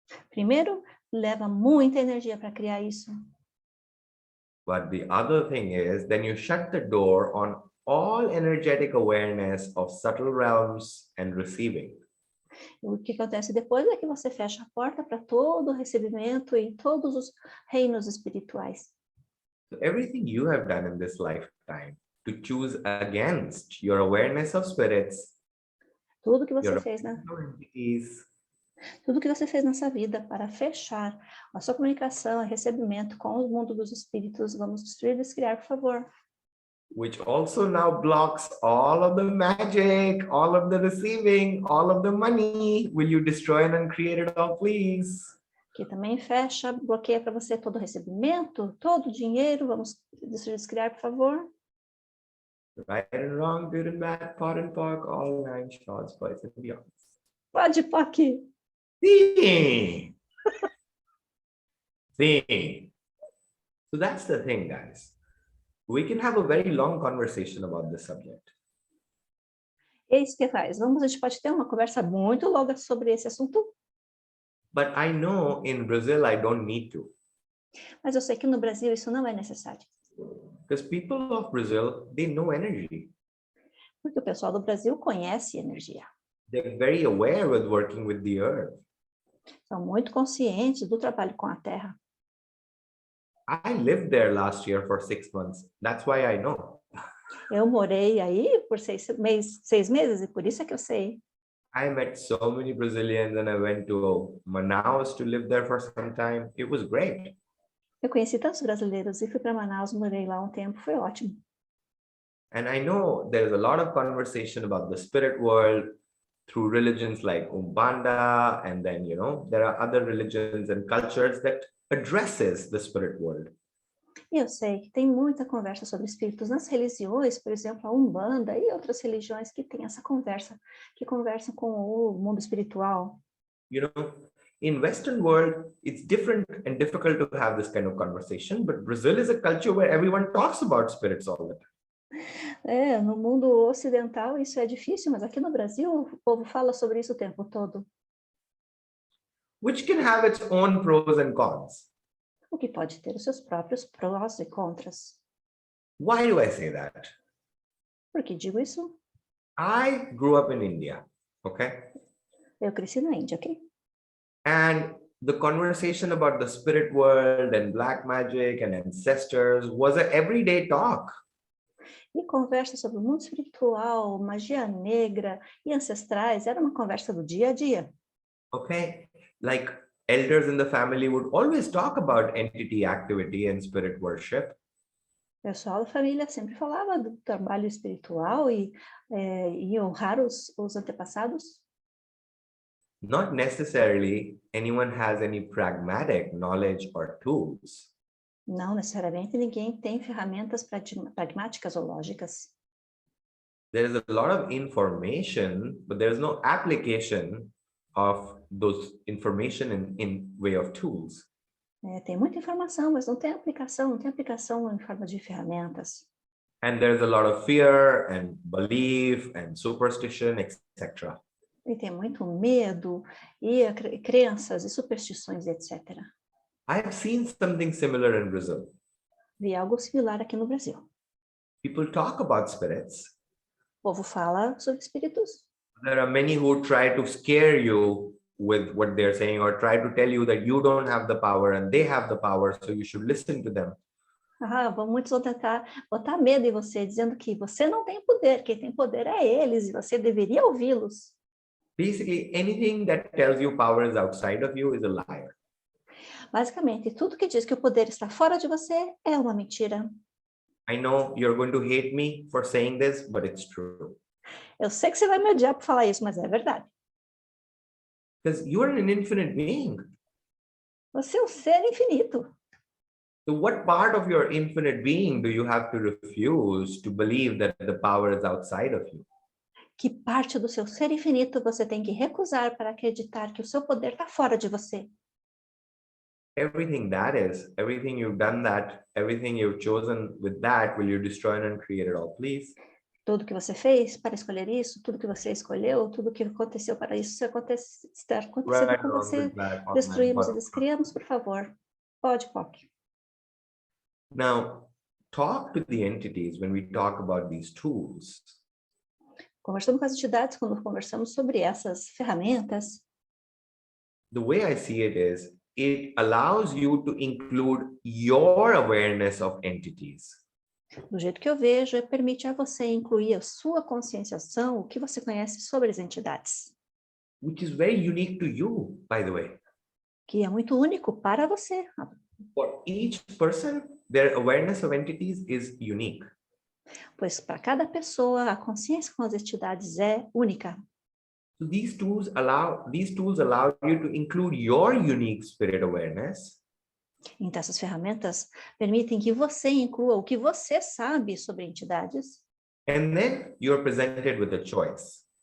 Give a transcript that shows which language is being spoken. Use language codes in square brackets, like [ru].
[pt] Primeiro, leva muita energia para criar isso. [en] But the other thing is, then you shut the door on all energetic awareness of subtle realms and receiving. [pt] O que acontece depois é que você fecha a porta para todo o recebimento em todos os reinos espirituais. [en] So everything you have done in this lifetime to choose against your awareness of spirits, [pt] Tudo que você [en] your [pt] fez, né? [en] entities, [pt] Tudo que você fez nessa vida para fechar a sua comunicação e recebimento com o mundo dos espíritos, vamos destruir e descriar, por favor. [en] which also now blocks all of the magic, all of the receiving, all of the money. Will you destroy and uncreate it all, please? [pt] Que também fecha, bloqueia para você todo o recebimento, todo o dinheiro, vamos destruir e descriar, por favor. [en] Right and wrong, good and bad, pot and pork, all nine shorts, boys and beyond. Pode, POC. See? See? So that's the thing, guys. We can have a very long conversation about this subject. [pt] Eis que faz. A gente pode ter uma conversa muito longa sobre esse assunto, [en] But I know in Brazil, I don't need to. [pt] mas eu sei que no Brasil isso não é necessário. [en] Because people of Brazil, they know energy. [pt] Porque o pessoal do Brasil conhece energia. [en] They're very aware with working with the earth. [pt] São muito conscientes do trabalho com a terra. [en] I lived there last year for 6 months. That's why I know. [pt] Eu morei aí por 6 meses e por isso é que eu sei. [en] I met so many Brazilians and I went to Manaus to live there for some time. It was great. [pt] Eu conheci tantos brasileiros e fui para Manaus, morei lá um tempo, foi ótimo. [en] And I know there's a lot of conversation about the spirit world through religions like Umbanda, and then, there are other religions and cultures that addresses the spirit world. [pt] E eu sei que tem muita conversa sobre espíritos nas religiões, por exemplo, a Umbanda e outras religiões que têm essa conversa, que conversam com o mundo espiritual. [en] In Western world, it's different and difficult to have this kind of conversation, but Brazil is a culture where everyone talks about spirits all the time. [pt] No mundo ocidental isso é difícil, mas aqui no Brasil o povo fala sobre isso o tempo todo. [en] Which can have its own pros and cons. [pt] O que pode ter os seus próprios prós e contras. [en] Why do I say that? [pt] Por que digo isso? [en] I grew up in India, okay? [pt] Eu cresci na Índia, ok? [en] And the conversation about the spirit world and black magic and ancestors was an everyday talk. [pt] E conversa sobre o mundo espiritual, magia negra e ancestrais era uma conversa do dia a dia. [en] Okay, like elders in the family would always talk about entity activity and spirit worship. [pt] O pessoal da família sempre falava do trabalho espiritual e honrar os antepassados. [en] Not necessarily anyone has any pragmatic knowledge or tools. [pt] Não necessariamente ninguém tem ferramentas pragmáticas ou lógicas. [en] There's a lot of information, but there's no application of those information in way of tools. [pt] Tem muita informação, mas não tem aplicação em forma de ferramentas. [en] And there's a lot of fear and belief and superstition, etc. [pt] E tem muito medo e crenças e superstições, etc. [en] I've seen something similar in Brazil. [pt] Vi algo similar aqui no Brasil. [en] People talk about spirits. [pt] O povo fala sobre espíritos. [en] There are many who try to scare you with what they're saying or try to tell you that you don't have the power and they have the power, so you should listen to them. [pt] Muitos vão tentar botar medo em você, dizendo que você não tem poder, quem tem poder é eles e você deveria ouvi-los. [en] Basically, anything that tells you power is outside of you is a liar. [pt] Basicamente, tudo que diz que o poder está fora de você é uma mentira. [en] I know you're going to hate me for saying this, but it's true. [pt] Eu sei que você vai me odiar por falar isso, mas é verdade. [en] Because you are an infinite being. [pt] Você é um ser infinito. [en] So what part of your infinite being do you have to refuse to believe that the power is outside of you? [pt] Que parte do seu ser infinito você tem que recusar para acreditar que o seu poder está fora de você? [en] Everything that is, everything you've done that, everything you've chosen with that, will you destroy and uncreate it all, please? [pt] Tudo que você fez para escolher isso, tudo que você escolheu, tudo que aconteceu para isso estar acontecendo com você, destruímos e descriamos, por favor. Pode, POC. [en] Now, talk to the entities when we talk about these tools. [pt] Conversando com as entidades, quando conversamos sobre essas ferramentas, [en] The way I see it is, it allows you to include your awareness of entities. [pt] Do jeito que eu vejo, permite a você incluir a sua conscienciação, o que você conhece sobre as entidades, [en] which is very unique to you, by the way. [pt] que é muito único para você. [en] For each person, their awareness of entities is unique. [pt] Pois para cada pessoa, a consciência com as entidades é única. [en] So these tools allow you to include your unique spirit awareness. [pt] Então, essas ferramentas permitem que você inclua o que você sabe sobre entidades, [en] And then you're presented with a choice.